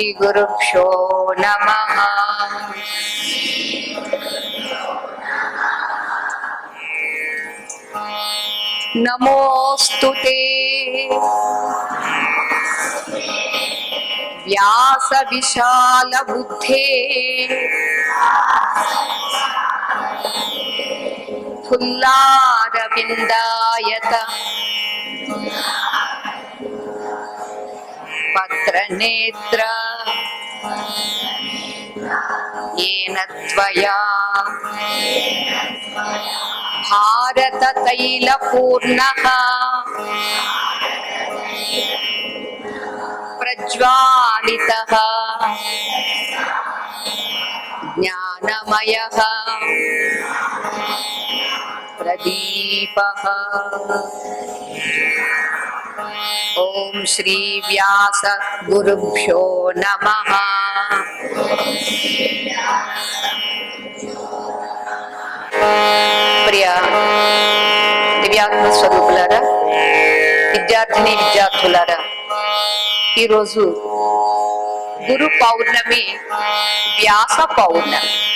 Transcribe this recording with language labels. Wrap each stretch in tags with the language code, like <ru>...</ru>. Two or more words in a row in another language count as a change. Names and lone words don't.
<sa>గురుభ్యో నమః. నమోస్తుతే వ్యాస విశాల బుద్ధే ఫుల్లారవిందాయత పత్రనేత్ర येन त्वया भारत तैलपूर्णः प्रज्वालितः ज्ञानमयः प्रदीपः. ओम श्री व्यास गुरुभ्यो नमः.</sa> <te>ప్రియ దివ్యాత్మ స్వరూపులారా, విద్యార్థిని విద్యార్థులారా, ఈరోజు గురు పౌర్ణమి, వ్యాస పౌర్ణమి.</te>